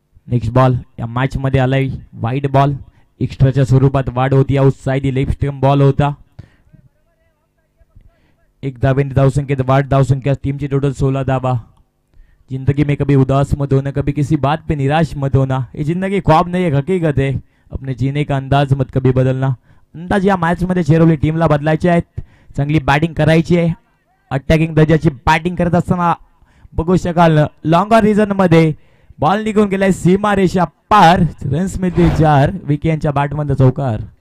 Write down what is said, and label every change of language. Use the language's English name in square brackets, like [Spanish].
[Marathi] Next ball या match मध्ये आलाय वाईड बॉल. एक्स्ट्राच्या स्वरूपात वाढ होती. आउटसाइड लेफ्ट स्टंप बॉल होता. 1 धाब्याने धावसंख्येत वाढ. धावसंख्या टीमची टोटल 16 धाबा. [Hindi] जिंदगी में कभी उदास मत होना, कभी किसी बात पे निराश मत होना. ये जिंदगी ख्वाब नहीं है, हकीकत है. अपने जीने का अंदाज मत कभी बदलना. [Marathi] अंदाज या मॅच मध्ये चेरवली टीमला बदलायचे आहेत. चांगली बॅटिंग करायची आहे. अटॅकिंग दर्जाची बॅटिंग करत असताना बघू शकाल लॉंगर रिजन मध्ये बॉल निघून गेलाय सीमा रेषा पार. रन्स मध्ये 4. विकी यांच्या बॅटमध्ये चौकार.